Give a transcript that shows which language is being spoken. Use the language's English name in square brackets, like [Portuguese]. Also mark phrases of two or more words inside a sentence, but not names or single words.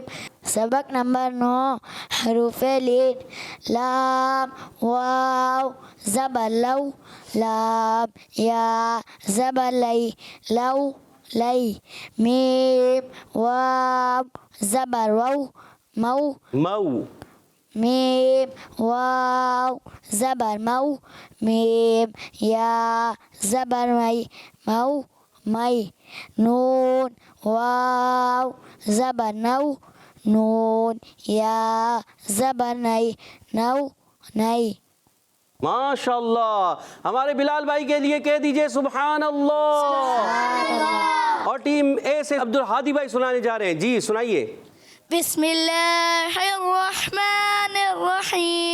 [Urdu] سبق نمبر 9 حروف لین. لام واو زبر لو. لام یا زبر لی. لو لی. میم واو زبر وو. مو. مو. میم واو زبر مو. میم یا زبر می. مو می. نون واو زبر نو. نون یا زبر نئی. نو نئی. [Arabic] ماشاء اللہ. [Urdu] ہمارے بلال بھائی کے لیے کہہ دیجئے [Arabic] سبحان اللہ. [Urdu] اور ٹیم اے سے عبد الحادی بھائی سنانے جا رہے ہیں. جی سنائیے. [Arabic] بسم اللہ الرحمن الرحیم.